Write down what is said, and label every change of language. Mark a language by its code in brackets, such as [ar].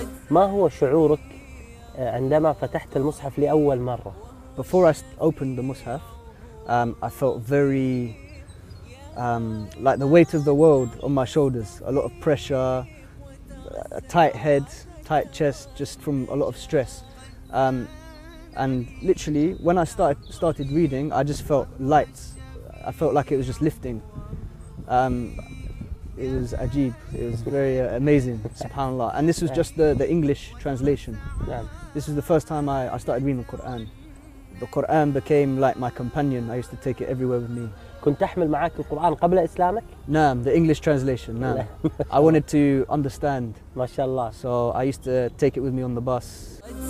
[ar] ما هو شعورك عندما فتحت المصحف لأول مرة؟ [en] Before I opened the Mus'haf, I felt very like the weight of the world on my shoulders, a lot of pressure, a tight head, tight chest, just from a lot of stress. And literally, when I started reading, I just felt light. I felt like it was just lifting. It was ajeeb. It was very amazing, subhanAllah. And this was just the English translation. This was the first time I started reading the Quran. The Quran became like my companion. I used to take it everywhere with me. [ar] كنت تحمل معاك القرآن قبل إسلامك؟ [en] نعم, the English translation. نعم. I wanted to understand. [ar] ما شاء الله. [en] So I used to take it with me on the bus.